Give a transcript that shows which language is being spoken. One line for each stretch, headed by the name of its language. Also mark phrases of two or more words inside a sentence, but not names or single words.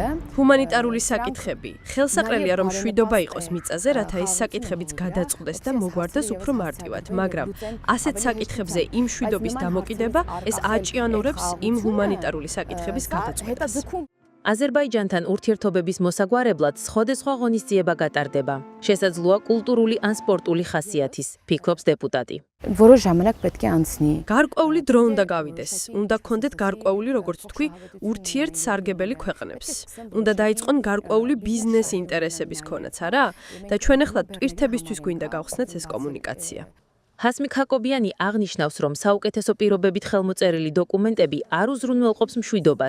Georgian: ჰუმანიტარული საკითხები. ხელსაყრელია, რომ მშვიდობა იყოს მიწაზე, რათა ეს საკითხებიც გადაწყვეტეს და მოგვარდეს უფრო მარტივად, მაგრამ ასეთ საკითხებზე იმ მშვიდობის დამოკიდება ეს აჭიანურებს იმ ჰუმანიტარული საკითხების გადაწყვეტას. აზერბაიჯანთან ურთიერთობების მოსაგვარებლად სხვადასხვა ღონისძიება გატარდება. შესაძლოა კულტურული ან სპორტული ხასიათის, ფიქრობს დეპუტატი.
Armenian: որոշ ժամանակ պետք է անցնի
Georgian: გარკვეული დრო უნდა გავიდეს. უნდა გქონდეთ გარკვეული, როგორც თქვი, ურთიერთ სარგებელი ქვეყნებს. უნდა დაიწყონ გარკვეული ბიზნეს ინტერესების ქონაც, არა? და ჩვენ ახლა ტვირთებისთვის გვინდა გავხსნათ ეს კომუნიკაცია. ჰასმიკ ხაკობიანი აღნიშნავს, რომ საუკეთესო პირობებით ხელმოწერილი დოკუმენტები არ უზრუნველყოფს მშვიდობას.